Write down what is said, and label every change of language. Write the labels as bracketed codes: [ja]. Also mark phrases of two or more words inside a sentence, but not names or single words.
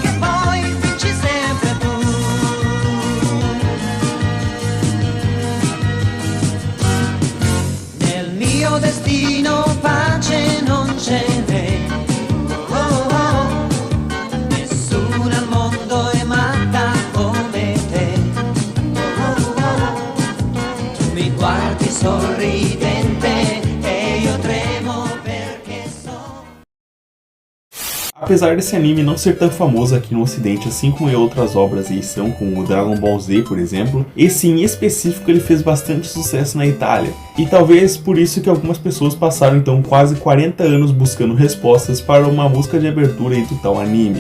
[it] Destino pace non ce n'è, nessuno al mondo è matta come te, tu mi guardi sorridente e io tremo perché so. [pt] Apesar desse anime não ser tão famoso aqui no ocidente, assim como em outras obras e são, como o Dragon Ball Z, por exemplo, esse em específico ele fez bastante sucesso na Itália. E talvez por isso que algumas pessoas passaram então quase 40 anos buscando respostas para uma música de abertura do tal anime.